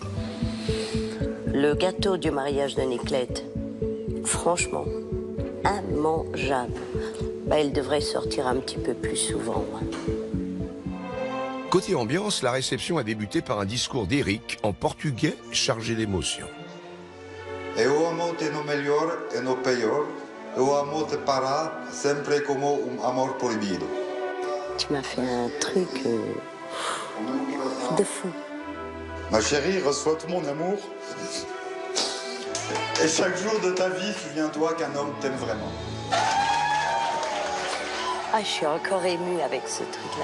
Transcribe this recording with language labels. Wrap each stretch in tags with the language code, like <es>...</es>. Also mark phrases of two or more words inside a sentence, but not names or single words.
<fr>Le gâteau du mariage de Niclette, franchement, immangeable. Il devrait sortir un petit peu plus souvent. Côté ambiance, la réception a débuté par un discours d'Éric en portugais chargé d'émotion.</fr> <pt>Eu amo te no melhor e no pior. Eu amo te para sempre como amor proibido.</pt> <fr>Tu m'as fait un truc de fou. Ma chérie, reçois tout mon amour. Et chaque jour de ta vie, souviens-toi qu'un homme t'aime vraiment. Je suis encore émue avec ce truc-là.</fr>